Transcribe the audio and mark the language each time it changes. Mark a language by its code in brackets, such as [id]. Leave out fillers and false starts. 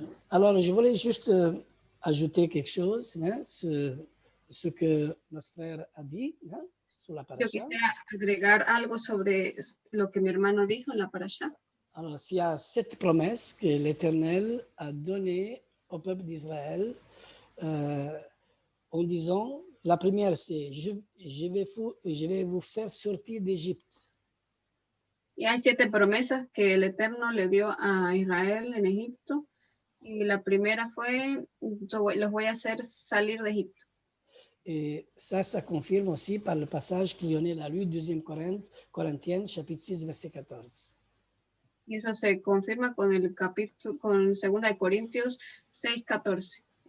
[fr] Alors, je voulais juste ajouter quelque chose, hein, ce que notre frère a dit hein, sur la [es] Yo [fr] paracha. [es] quisiera agregar algo sobre lo que mi hermano dijo en la parasha. [fr] Alors, s'il y a 7 promesses que l'Éternel a données au peuple d'Israël en disant, la première c'est, je vais vous faire sortir d'Égypte. [es] Y hay 7 promesas que el Eterno le dio a Israel en Egipto. Y la primera fue, los voy a hacer salir de Egipto. [fr] Et ça confirme aussi par le passage que Lionel a lu, 2 Corinthiens, chapitre 6, verset 14. [es] Y eso se confirma con el capítulo, con 2 de Corintios 6:14.